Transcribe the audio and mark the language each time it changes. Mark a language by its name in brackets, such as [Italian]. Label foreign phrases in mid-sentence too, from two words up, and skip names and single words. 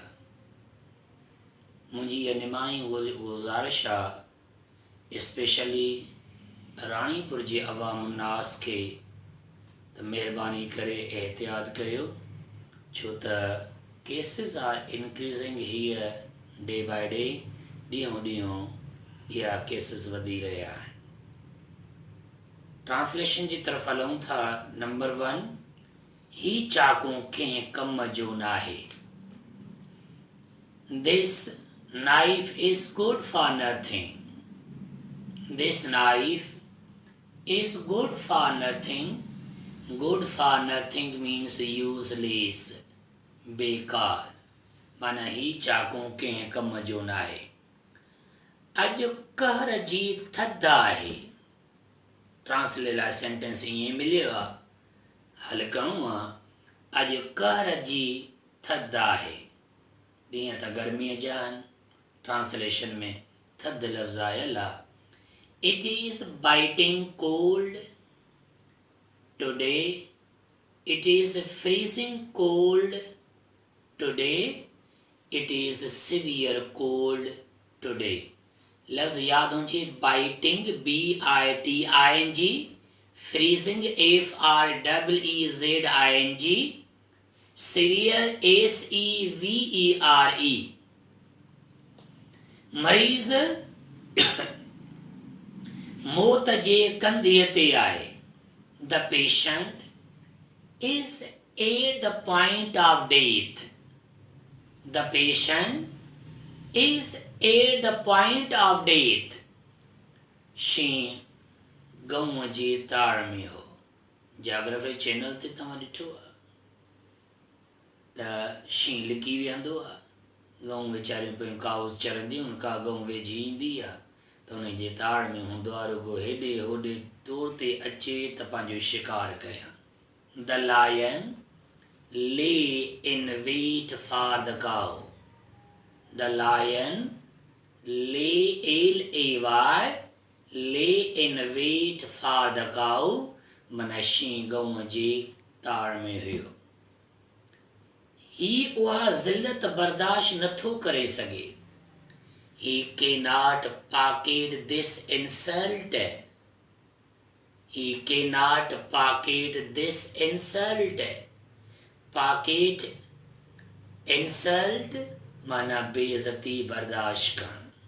[Sindhi] मुंहिंजी इहा निमाई गुज़ारिश आहे, स्पेशली राणीपुर जे अवाम नास खे, त महिरबानी करे एहतियात कयो, छो त [English] cases are increasing here day by day, [Sindhi] ॾींहों ॾींहों इहा केसिस वधी रहिया आहिनि। ट्रांसलेशन जी तरफ़ हलूं था। नंबर 1, ही चाकू कंहिं कम जो नाहे। [English] This knife is good for nothing. This knife is good for nothing. Good for nothing means useless, [Sindhi] बेकार। माना ही चाकू कंहिं कम जो नाहे। अॼु कहर जी थधि आहे। ट्रांसलेट लाइ सेंटेंस ईअं मिलियो आहे, हल करिणो आहे। अॼु कहर जी थधि आहे। ॾींहं त गर्मीअ जा आहिनि, ट्रांसलेशन में थधि लफ़्ज़ आयल आहे। [English] It is biting cold today, it is freezing cold today, it is severe cold today. [Sindhi] लफ्ज़ याद हुजे, [English] बाइटिंग BITING, फ्रीजिंग FREEZING, सिवियर SEVERE। [Sindhi] मरीज़ मौत जे कंधीअ ते आहे। [English] The patient is at the point of death. The patient is at the point of death। [Sindhi] शींहुं गऊं जे ताड़ में हो। जाग्राफी चैनल ते तव्हां ॾिठो आहे त शींहुं लिकी वेहंदो आहे, गऊं वीचारियूं पियूं काउस चरंदियूं, का गऊं वेझी ईंदी आहे त उन जे ताड़ में हूंदो आहे, रुगो हेॾे होॾे तौर ते अचे त पंहिंजो शिकार कयां। [English] The lion lay in wait for the cow. The lion LAY lay in wait for the cow, [Sindhi] माना शींहुं गऊं जे ताड़ में हुयो। ही उहा ज़िल्लत बर्दाश्त नथो करे सघे। [English] He cannot pocket this insult. He cannot pocket this insult. Pocket insult [Sindhi] माना बेइज्जती बर्दाश्त करणु।